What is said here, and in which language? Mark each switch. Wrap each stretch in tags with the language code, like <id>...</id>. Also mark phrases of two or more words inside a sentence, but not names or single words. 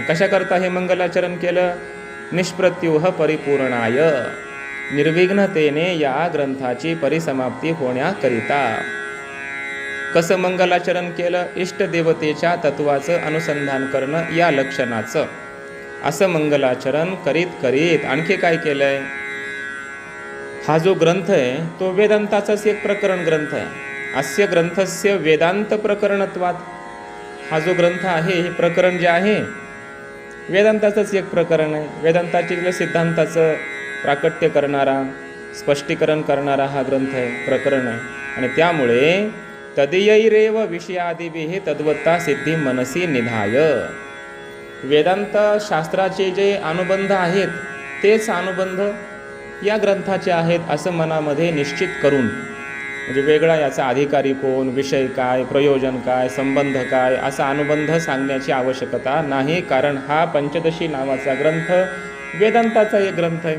<mr>कशा करता हे मंगलाचरण केलं?</mr> <sa>निष्प्रत्युह परिपूर्णाय,</sa> <mr>निर्विघ्नतेने या ग्रंथाची परिसमाप्ती होण्याकरिता. कसं मंगलाचरण केलं? इष्टदेवतेच्या तत्वाचं अनुसंधान करणं या लक्षणाचं असं मंगलाचरण करीत करीत आणखी काय केलंय? हा जो ग्रंथ आहे तो वेदांताचाच एक प्रकरण ग्रंथ आहे.</mr> <sa>अस्य ग्रंथस्य वेदांत प्रकरणत्वात.</sa> <mr>हा जो ग्रंथ आहे, हे प्रकरण जे आहे वेदांताचंच एक प्रकरण आहे. वेदांताच्या सिद्धांताचं प्राकट्य करणारा, स्पष्टीकरण करणारा हा ग्रंथ आहे, प्रकरण आहे. आणि त्यामुळे</mr> <sa>तदीयैरेव विषयादिभिः तद्वत्ता सिद्धी मनसी निधाय.</sa> <mr>वेदांत शास्त्राचे जे अनुबंध आहेत तेच अनुबंध या ग्रंथाचे आहेत असं मनामध्ये निश्चित करून, म्हणजे वेगळा याचा अधिकारी कोण, विषय काय, प्रयोजन काय, संबंध काय असा अनुबंध सांगण्याची आवश्यकता नाही. कारण हा पंचदशी नावाचा ग्रंथ वेदांताचा एक ग्रंथ आहे.</mr>